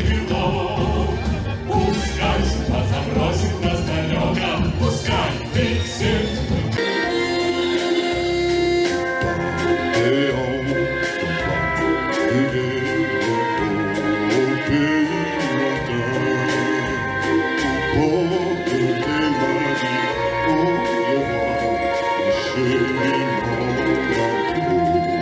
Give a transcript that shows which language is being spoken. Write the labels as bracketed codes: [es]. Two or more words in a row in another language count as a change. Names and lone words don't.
[ru] крылом, пускай судьба забросит нас далеко, пускай ты в сердце только. [fr] Et on se bat, au pays lointain, pour que tes mains disent au revoir, chérie, mon amour.